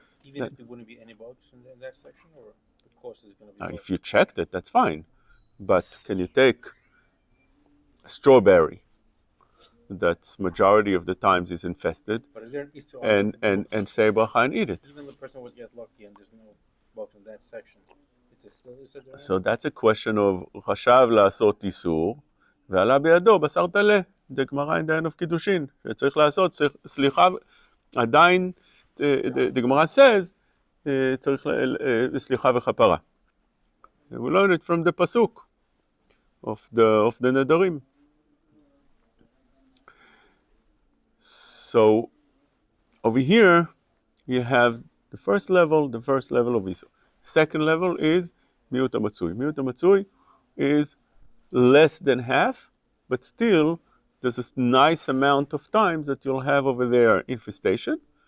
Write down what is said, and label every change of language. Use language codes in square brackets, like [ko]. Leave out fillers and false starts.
[en] Even if there wouldn't be any bugs in that section, or the cost is going to be. If you checked it, that's fine. But can you take a strawberry that's majority of the times is infested, But is there an issue and say bracha and eat it? Even the person would get lucky and there's no bugs in that section. It is still So that's a question of [he] חשב לעשות איסור, ועלה בידו בשר טלה. זה גמרא [en] in the end of [he] קידושין, שצריך לעשות, סליחה, עדיין, [en] the Gemara says, [he] צריך סליחה וכפרה. [en] We learn it from the pasuk of the נדרים. So over here, you have the first level of Isur. Second level is miuta matsui. Miuta matsui is less than half, but still there's a nice amount of times that you'll have over there infestation.